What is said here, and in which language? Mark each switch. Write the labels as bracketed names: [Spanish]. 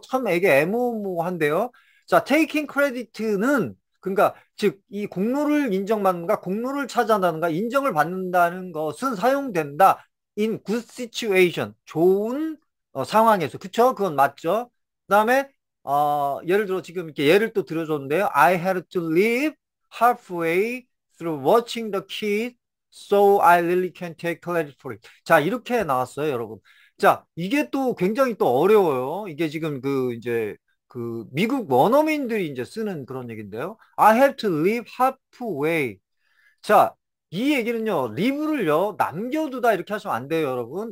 [Korean] 참 이게 애매모호한데요. 자, [English] taking credit [Korean] 는 그러니까 즉 이 공로를 인정받는가, 공로를 차지한다는가, 인정을 받는다는 것은 사용된다. [English] in good situation, [Korean] 좋은 상황에서. 그쵸? 그건 맞죠? 그다음에 예를 들어 지금 이렇게 예를 또 들어줬는데요. [English] I had to leave halfway through watching the kid, so I really can't take credit for it. [Korean] 자, 이렇게 나왔어요, 여러분. 자, 이게 또 굉장히 또 어려워요. 이게 지금 그 이제 그 미국 원어민들이 이제 쓰는 그런 얘기인데요. [English] I have to leave halfway. [Korean] 자, 이 얘기는요, 리브를요, 남겨두다 이렇게 하시면 안 돼요, 여러분.